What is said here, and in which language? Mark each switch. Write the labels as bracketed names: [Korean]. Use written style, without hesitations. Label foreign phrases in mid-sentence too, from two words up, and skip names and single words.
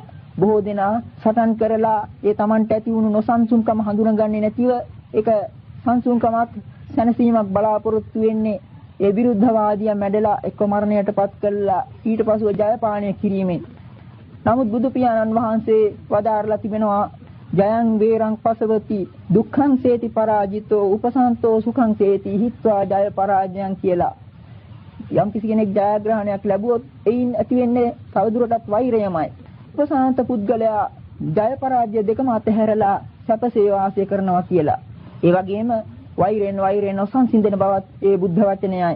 [Sinhala] බොහෝ දෙනා සටන් කරලා ඒ Tamanට ඇති වුණු නොසන්සුන්කම හඳුනගන්නේ නැතිව ඒක සංසුන්කමක් සැනසීමක් බලාපොරොත්තු වෙන්නේ ඒ විරුද්ධවාදියා මැඩලා එක්ක මරණයටපත් කළා ඊට පසුව ජය පානය කිරීමෙන්. නමුත් බුදු පියාණන් වහන්සේ වදාරලා තිබෙනවා [Pali] ජයං වේරං පසවති දුක්ඛං සේති පරාජිතෝ උපසන්තෝ සුඛං සේති හිත්වා ජය පරාජයං කියලා. [Sinhala] යම් කිසි කෙනෙක් ජයග්‍රහණයක් ලැබුවොත් එයින් ඇති වෙන්නේ තවදුරටත් වෛරයමයි. උපසන්ත පුද්ගලයා ජය පරාජය දෙකම අතහැරලා සැපසේ වාසය කරනවා කියලා. ඒ වගේම වෛරයෙන් නොසන්සිඳෙන බවත් ඒ බුද්ධ වචනයයි.